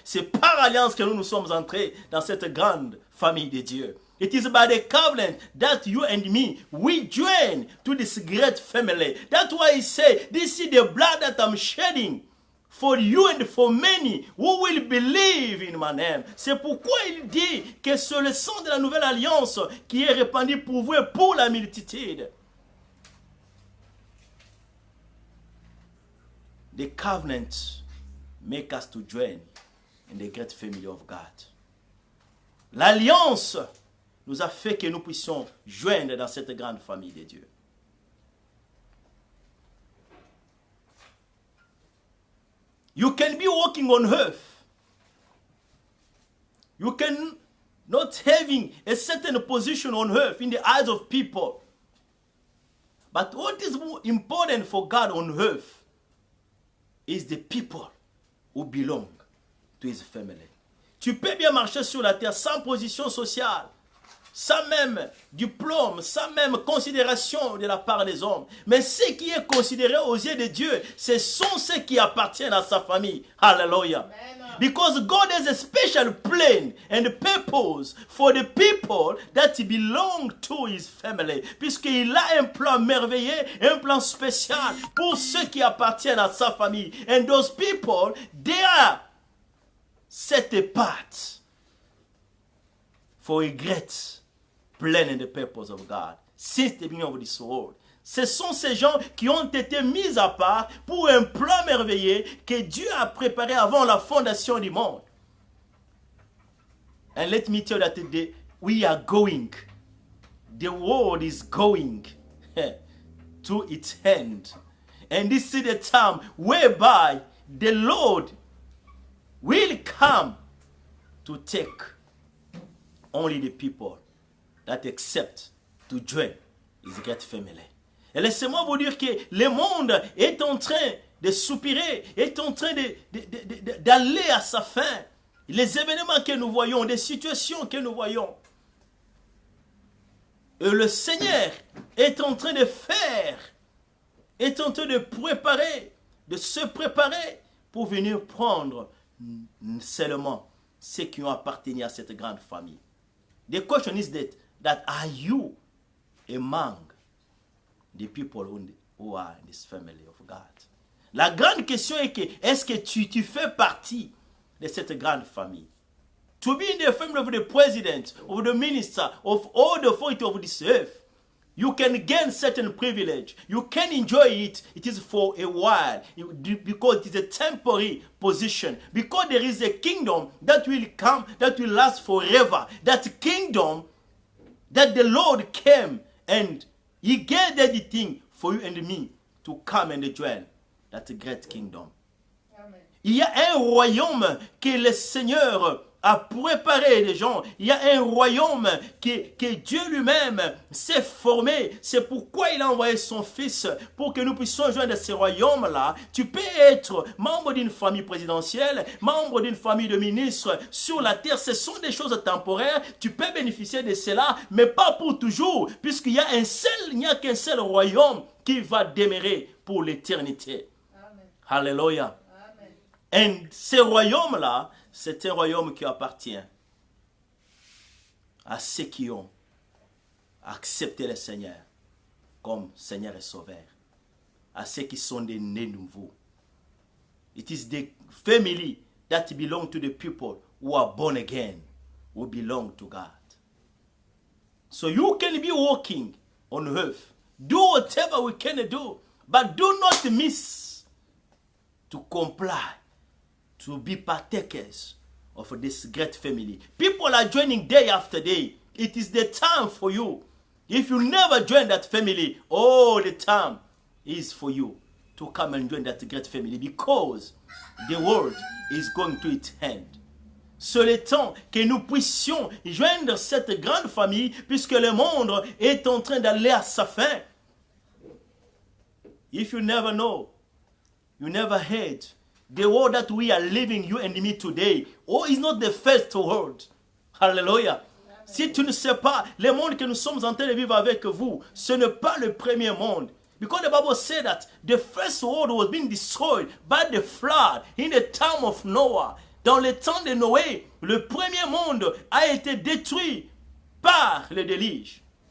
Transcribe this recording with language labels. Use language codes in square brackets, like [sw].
[fr] C'est par alliance que nous sommes entrés dans cette grande famille de Dieu. [en] It is by the covenant that you and me, we join to this great family. That's why he said, this is the blood that I'm shedding for you and for many who will believe in my name. [fr] C'est pourquoi il dit que c'est le sang de la nouvelle alliance qui est répandu pour vous et pour la multitude. [en] The covenant make us to join in the great family of God. [fr] L'alliance nous a fait que nous puissions joindre dans cette grande famille de Dieu. [en] You can be walking on earth. You can not having a certain position on earth in the eyes of people. But what is more important for God on earth is the people who belong to his family. [fr] Tu peux bien marcher sur la terre sans position sociale, sans même diplôme, sans même considération de la part des hommes. Mais ce qui est considéré aux yeux de Dieu, ce sont ceux qui appartiennent à sa famille. Hallelujah. Amen. [en] Because God has a special plan and purpose for the people that belong to his family. [fr] Puisqu'il a un plan merveilleux, un plan spécial pour ceux qui appartiennent à sa famille. [en] And those people, they are set apart for a great plan and the purpose of God since the beginning of this world. [fr] Ce sont ces gens qui ont été mis à part pour un plan merveilleux que Dieu a préparé avant la fondation du monde. [en] And let me tell you that we are going, the world is going to its end. And this is the time whereby the Lord will come to take only the people that accept to join his great family. [fr] Et laissez-moi vous dire que le monde est en train de soupirer, est en train d'aller à sa fin. Les événements que nous voyons, les situations que nous voyons. Et le Seigneur est en train de faire, est en train de préparer, de se préparer pour venir prendre seulement ceux qui ont appartenu à cette grande famille. [en] The question is that are you among the people who are in this family of God? [fr] La grande question est que est-ce que tu fais partie de cette grande famille? [en] To be in the family of the president, of the minister, of all the authority of this earth, you can gain certain privilege. You can enjoy it. It is for a while because it is a temporary position. Because there is a kingdom that will come, that will last forever. That kingdom that the Lord came and he gave everything for you and me to come and join that great kingdom. Amen. [fr] Il y a un royaume que le Seigneur a préparé les gens. Il y a un royaume que Dieu lui-même s'est formé. C'est pourquoi il a envoyé son Fils pour que nous puissions joindre ce royaume-là. Tu peux être membre d'une famille présidentielle, membre d'une famille de ministres sur la terre. Ce sont des choses temporaires. Tu peux bénéficier de cela, mais pas pour toujours, puisqu'il y a il n'y a qu'un seul royaume qui va demeurer pour l'éternité. Alléluia. Et ce royaume-là, c'est un royaume qui appartient à ceux qui ont accepté le Seigneur comme Seigneur et Sauveur, à ceux qui sont des nés nouveaux. [en] It is the family that belong to the people who are born again, who belong to God. So you can be walking on earth, do whatever we can do, but do not miss to comply, to be partakers of this great family. People are joining day after day. It is the time for you. If you never join that family, all the time is for you to come and join that great family because the world is going to its end. [fr] C'est le temps que nous puissions joindre cette grande famille puisque le monde est en train d'aller à sa fin. [en] If you never know, you never heard, the world that we are living, you and me today, is not the first world. Hallelujah. [fr] Si tu ne sais pas, le monde que nous sommes en train de vivre avec vous, ce n'est pas le premier monde. [en] Because the Bible said that the first world was being destroyed by the flood in the time of Noah. [fr] Dans le temps de Noé, le premier monde a été détruit par le déluge.